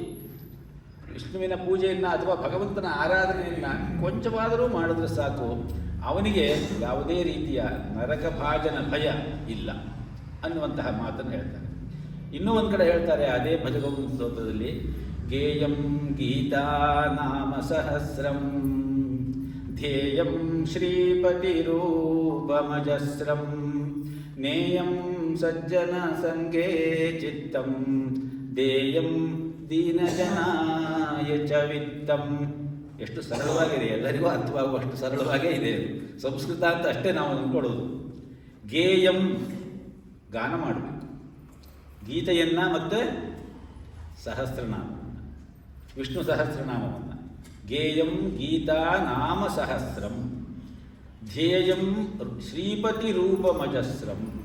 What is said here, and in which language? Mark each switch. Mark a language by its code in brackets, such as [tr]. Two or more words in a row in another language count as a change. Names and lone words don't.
[kn] ವಿಷ್ಣುವಿನ ಪೂಜೆಯನ್ನು ಅಥವಾ ಭಗವಂತನ ಆರಾಧನೆಯನ್ನು ಕೊಂಚವಾದರೂ ಮಾಡಿದ್ರೆ ಸಾಕು, ಅವನಿಗೆ ಯಾವುದೇ ರೀತಿಯ ನರಕ ಭಾಜನ ಭಯ ಇಲ್ಲ ಅನ್ನುವಂತಹ ಮಾತನ್ನು ಹೇಳ್ತಾರೆ. ಇನ್ನೂ ಒಂದು ಕಡೆ ಹೇಳ್ತಾರೆ ಅದೇ ಭಜಗೋವಿಂದ ಸ್ತೋತ್ರದಲ್ಲಿ, [sa] ಗೇಯಂ ಗೀತಾ ನಾಮ ಸಹಸ್ರಂ ಧ್ಯೇಯಂ ಶ್ರೀಪತಿ ರೂಪಮಜಸ್ರಂ ನೇಯಂ ಸಜ್ಜನ ಸಂಗೇ ಚಿತ್ತಂ ದೇಯಂ ದೀನಜನಾಯ ಚ ವಿತ್ತಂ. [kn] ಎಷ್ಟು ಸರಳವಾಗಿದೆ, ಎಲ್ಲರಿಗೂ ಅರ್ಥವಾಗುವಷ್ಟು ಸರಳವಾಗೇ ಇದೆ. ಸಂಸ್ಕೃತ ಅಂತ ಅಷ್ಟೇ ನಾವು ಅಂದ್ಕೊಳ್ಳೋದು. ಗೇಯಂ ಗಾನ ಮಾಡಬೇಕು, ಗೀತೆಯನ್ನು ಮತ್ತು ಸಹಸ್ರನಾಮವನ್ನು, ವಿಷ್ಣು ಸಹಸ್ರನಾಮವನ್ನು. [sa] ಗೇಯಂ ಗೀತಾ ನಾಮ ಸಹಸ್ರಂ ಧ್ಯೇಯಂ ಶ್ರೀಪತಿ ರೂಪಮಜಸ್ರಂ.